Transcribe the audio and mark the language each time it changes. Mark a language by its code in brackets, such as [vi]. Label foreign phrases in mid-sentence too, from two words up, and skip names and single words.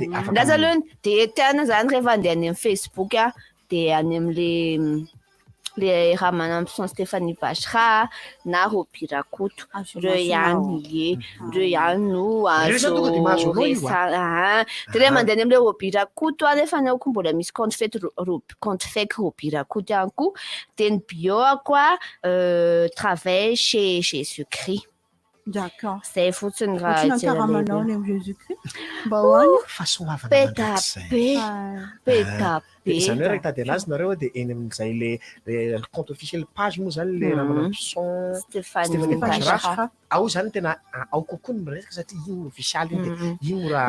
[mg] ndaza aloha de tiana zany rehefa andeha any amin'ny Facebook de any am'le raha manampy son Stéphanie Bachira na Robira Koto reo ihany no azo de rehefa mandeha any am'le Robira Koto nefa anao koa mbola misy compte fake Robira Koto ihany koa de ny bio ako [fr] travail chez [mg] Jésus-Christ. [fr] D'accord. [mg] Zay fotsiny raha karamanao ny Jésus-Christ mba hoany fahasoavana petabe zany hoe raha hitady anazy nareo de eny amin'izay le [fr] compte officiel page [mg] moa zany le raha manampy son Stéphanie Bachira ao zany tena ao kokoa ny miresaka satria iny official iny de iny raha